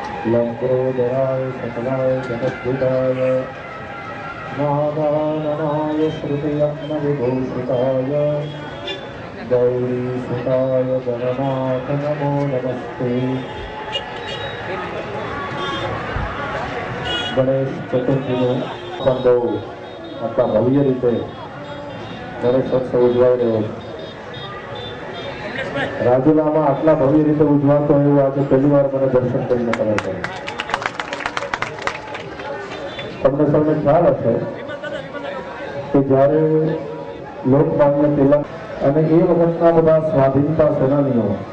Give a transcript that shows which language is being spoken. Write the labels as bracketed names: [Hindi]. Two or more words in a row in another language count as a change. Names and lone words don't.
[Sanskrit] लंबोदराय सकलाय जगद्विदाय नागाननाय श्रुतियज्ञविभूषिताय गौरीसुताय गणनाथ नमो नमस्ते। [Gujarati] गणेश चतुर्थीનું પણ બહુ આટલા ભવ્ય રીતે ગણેશોત્સવ ઉજવાઈ રહ્યો છે। રાજુલામાં આટલા ભવ્ય રીતે ઉજવાતો એવું આજે પહેલી વાર મને દર્શન કરીને ખબર પડી। તમને સૌને ખ્યાલ હશે કે જ્યારે લોકમાન્ય તિલક અને એ વખતના બધા સ્વાધીનતા સેનાનીઓ